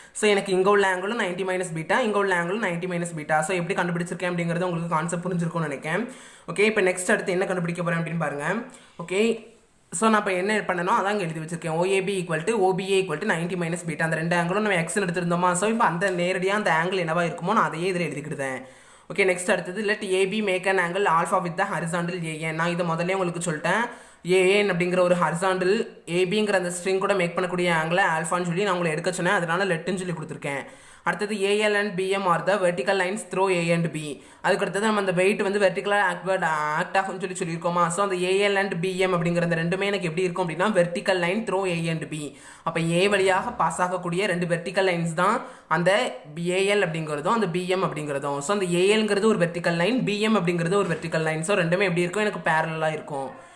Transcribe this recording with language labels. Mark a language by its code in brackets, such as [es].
[ta] So எனக்கு இங்கே உள்ள ஆங்கிளும் 90 - பீட்டா, இங்கே உள்ள ஆங்கிளும் 90 - பீட்டா. ஸோ எப்படி கண்டுபிடிச்சிருக்கேன் அப்படிங்கிறது உங்களுக்கு கான்செப்ட் புரிஞ்சிருக்கும்னு நினைக்கிறேன். ஓகே, இப்போ நெக்ஸ்ட் அடுத்து என்ன கண்டுபிடிக்க போகிறேன் அப்படின்னு பாருங்கள். ஓகே, ஸோ நான் இப்போ என்ன பண்ணணும் அதான் எழுதி வச்சிருக்கேன். OAB = OBA = 90 - beta. அந்த ரெண்டு ஆங்கிளும் நம்ம எக்ஸ்ன்னு எடுத்திருந்தோமா. ஸோ இப்போ அந்த நேரடியாக அந்த ஆங்கிள் என்னவா இருக்குமோ நான் அதையே இதில் எழுதிக்கிட்டேன். ஓகே, நெக்ஸ்ட் அடுத்தது [en] let AB make an angle alpha with the horizontal AN. [ta] நான் இதை முதல்ல உங்களுக்கு சொல்லிட்டேன். AN அப்படிங்கிற ஒரு ஹரிசாண்டல் ஏபிங்கிற அந்த ஸ்ட்ரிங் கூட மேக் பண்ணக்கூடிய ஆங்கிள் ஆல்ஃபான்னு சொல்லி நான் உங்களை எடுக்க சொன்னேன். அதனால லெட்டுன்னு சொல்லி கொடுத்துருக்கேன். அடுத்தது [en] AL and BM are the vertical lines through A and B. [ta] அதுக்கு அடுத்தது நம்ம அந்த வெயிட் வந்து வெர்டிகலாக ஆக்ட் ஆகும்னு சொல்லியிருக்கோமா. ஸோ அந்த AL and BM அப்படிங்கிற அந்த ரெண்டுமே எனக்கு எப்படி இருக்கும் அப்படின்னா vertical line throw A and B. அப்போ A வழியாக பாஸ் ஆகக்கூடிய 2 வெர்டிக்கல் லைன்ஸ் தான் அந்த AL அப்படிங்கிறதும் அந்த BM அப்படிங்கிறதும். ஸோ அந்த ALங்கிறது ஒரு வெர்டிக்கல் லைன், BM அப்படிங்கிறது ஒரு வெர்டிக்கல் லைன். ஸோ ரெண்டுமே எப்படி இருக்கும், எனக்கு பேரலாக இருக்கும்.